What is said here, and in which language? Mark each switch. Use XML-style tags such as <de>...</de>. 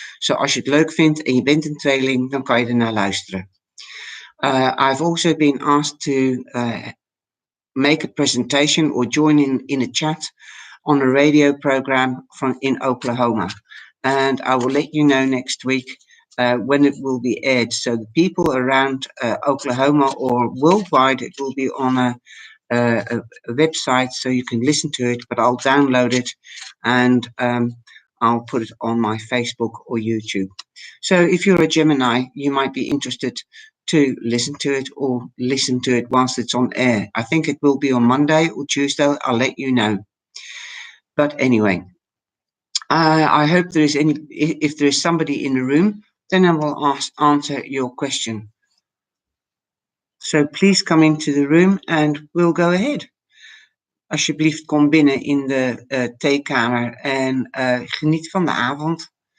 <nl>So als je het leuk vindt en je bent een tweeling, dan kan je ernaar luisteren.</nl> <en>I've also been asked to make a presentation or join in a chat on a radio program in Oklahoma. And I will let you know next week when it will be aired. So the people around Oklahoma or worldwide, it will be on a website so you can listen to it, but I'll download it and I'll put it on my Facebook or YouTube. So if you're a Gemini, you might be interested to listen to it or listen to it whilst it's on air. I think it will be on Monday or Tuesday. I'll let you know. But anyway, I hope if there is somebody in the room, then I will answer your question. So please come into the room and we'll go ahead.</en> <nl>Alsjeblieft, kom binnen in de theekamer en geniet van de avond.</nl>